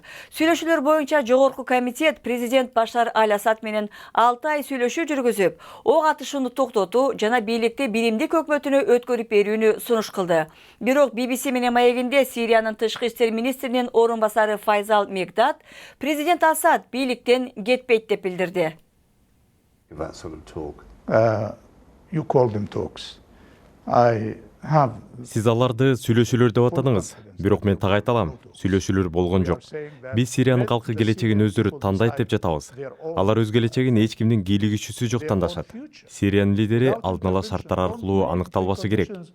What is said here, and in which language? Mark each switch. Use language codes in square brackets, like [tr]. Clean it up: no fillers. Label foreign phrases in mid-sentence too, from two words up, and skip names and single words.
[ky] Сүйлөшүүлөр боюнча жогорку комитет президент Башар Аль-Асад менен 6 ай сүйлөшүү жүргүзүп, ок атышууну токтотуу жана бийликти биримдик өкмөтүнө өткөрүп берүүнү сунуш кылды. Бирок BBC менен маегинде Сириянын тышкы иштер министринин орун басары Файзал Мегдад президент Асад бийликтен кетпейт деп билдирди. [en] You call them talks. [ky] Сиз аларды сүйлөшүүлөр деп атадыңыз. Бирок мен так айта алам, сүйлөшүүлөр болгон жок. Биз Сириянын калкы келечегин өздөрү тандайт деп жатабыз. Алар өз келечегин эч кимдин кийлигишүүсү жок тандашат. Сириянын лидери алдын ала шарттар аркылуу аныкталбасы керек.